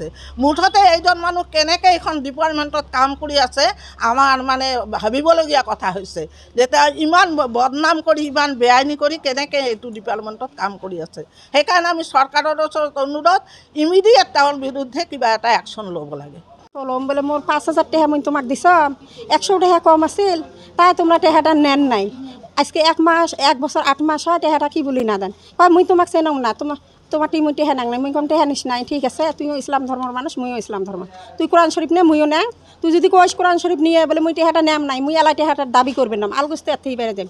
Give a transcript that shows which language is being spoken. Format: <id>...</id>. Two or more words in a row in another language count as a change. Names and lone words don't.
<as>মুঠতে এইজন মানুহ কেনেকৈ এইখন ডিপাৰ্টমেণ্টত কাম কৰি আছে, আমাৰ মানে ভাবিবলগীয়া কথা হৈছে যে তেওঁ ইমান বদনাম কৰি, ইমান বেআইনী কৰি কেনেকৈ এইটো ডিপাৰ্টমেণ্টত কাম কৰি আছে। সেইকাৰণে আমি চৰকাৰৰ ওচৰত অনুৰোধ, ইমিডিয়েট তেওঁৰ বিৰুদ্ধে কিবা এটা একশ্যন ল'ব লাগে। ল'ম বোলে মোৰ 5000 টাকা মই তোমাক দিছাম, 100 টাকা কম আছিল,</as> <bn>তাই তোমরা টাকাটা নেন নাই। আজকে 1 মাস 1 বছর 8 মাস হয়, টাকাটা কি বলি না দেন। কয় মুই তোমাক চেনং না, তোমার টিমুই টেহা নাং নাই। মুই কম টেহা নিস নাই, ঠিক আছে, তুইও ইসলাম ধর্মের মানুষ, মুইও ইসলাম ধর্ম। তুই কোরআন শরীফ নে, মুইও নে। তুই যদি কইস কোরআন শরীফ নিয়ে বলে মুই টেহাটা নেম নাই, মুই এলাই টেহাটার দাবি করবেন না, আলগুস্তে এর থেকে বেড়ে যাম।</bn>